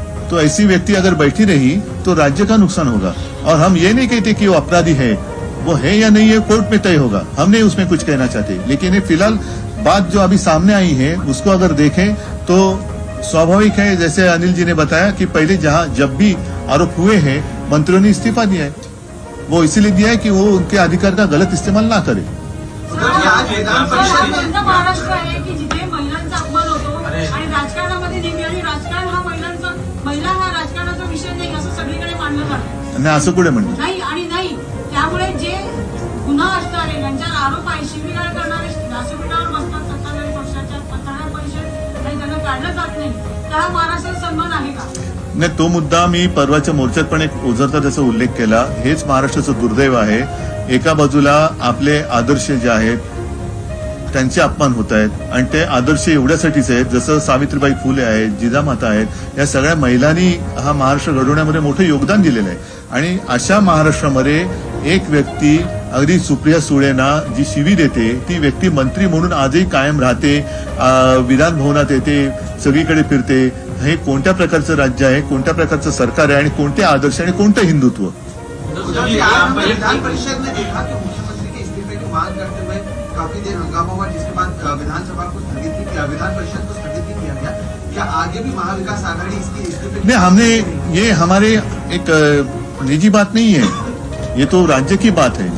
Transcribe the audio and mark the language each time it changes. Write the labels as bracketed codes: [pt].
[hi] तो ऐसी व्यक्ति अगर बैठी रही तो राज्य का नुकसान होगा। और हम ये नहीं कहते कि वो अपराधी है, वो है या नहीं है कोर्ट में तय होगा, हम नहीं उसमें कुछ कहना चाहते। लेकिन ये फिलहाल बात जो अभी सामने आई है उसको अगर देखें तो स्वाभाविक है, जैसे अनिल जी ने बताया कि पहले जब भी आरोप हुए हैं मंत्रियों ने इस्तीफा दिया है, वो इसीलिए दिया है कि वो उनके अधिकार का गलत इस्तेमाल ना करे। [mr] महाराष्ट्र आहे की जिथे महिलांचा अपमान होतो आणि राजकारणामध्ये नेहमी आणि राजकारण हा महिला हा राजकारणाचा विषय नाही असं सगळीकडे मानलं जातं। नाही असं कुठे म्हणलं नाही आणि नाही, त्यामुळे जे गुन्हा असणारे ज्यांच्यावर आरोप आहे, शिवीगाळ करणारे व्यासपीठावर बसतात 27 वर्षाच्या पत्रकार परिषद आणि त्यांना काढलं जात नाही, त्याला महाराष्ट्राचा सन्मान आहे का? नाही, तो मुद्दा मी परवाच्या मोर्चात पण एक ओझरता त्याचा उल्लेख केला। हेच महाराष्ट्राचं दुर्दैव आहे, एका बाजूला आपले आदर्श जे आहेत त्यांचे अपमान होत आहेत आणि ते आदर्श एवढ्यासाठीच आहेत जसं सावित्रीबाई फुले आहेत, जिजामाता आहेत, या सगळ्या महिलांनी हा महाराष्ट्र घडवण्यामध्ये मोठं योगदान दिलेलं आहे। आणि अशा महाराष्ट्रामध्ये एक व्यक्ती अगदी सुप्रिया सुळेंना जी शिवी देते ती व्यक्ती मंत्री म्हणून आजही कायम राहते, विधान भवनात येते, सगळीकडे फिरते। हे कोणत्या प्रकारचं राज्य आहे, कोणत्या प्रकारचं सरकार आहे आणि कोणते आदर्श आणि कोणतं हिंदुत्व? [hi] विधान परिषद ने देखा कि मुख्यमंत्री के इस्तीफे की मांग करते हुए काफी देर हंगामा हुआ, जिसके बाद विधानसभा को स्थगित भी किया, विधान परिषद को स्थगित भी किया गया। क्या आगे भी महाविकास आघाड़ी इसके इस्तीफे? नहीं, हमने ये हमारे एक निजी बात नहीं है, ये तो राज्य की बात है।